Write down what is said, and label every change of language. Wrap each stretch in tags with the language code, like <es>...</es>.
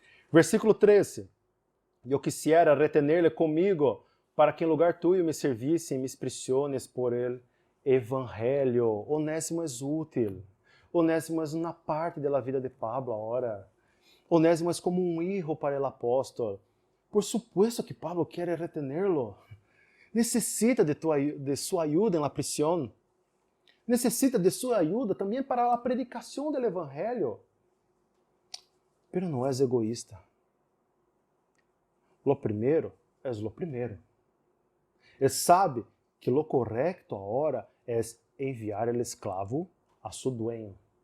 <pt>Versículo 13. Eu quisiera retener-le comigo, para que em lugar tuyo me servisse e me expressiones por el evangelho. Onésimo é útil. Onésimo é uma parte da vida de Pablo agora. Onésimo é como um hijo para el apóstolo.</pt> <es>Por supuesto que Pablo quer retenerlo.</es> <pt>Necessita de sua ajuda na prisão. Necessita de sua ajuda também para a predicação do evangelho. Pero não é egoísta.</pt> <es>Lo primero é lo primero.</es> <pt>Ele sabe que lo correcto agora é enviar o escravo a seu dueño.</pt>